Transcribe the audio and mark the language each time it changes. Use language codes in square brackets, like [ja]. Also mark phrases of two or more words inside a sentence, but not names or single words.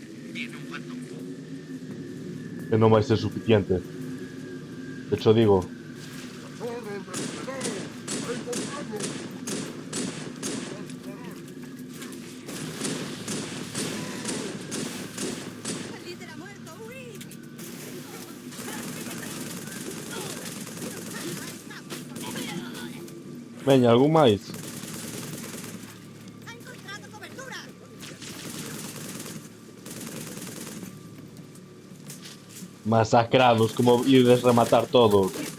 [es] Que no va a ser suficiente. De hecho, digo... ¡El líder ha muerto! ¡Huid! [gl] Veña, algún máis? [es] ¡Ha encontrado cobertura! [gl] Masacrados, como ides rematar todos.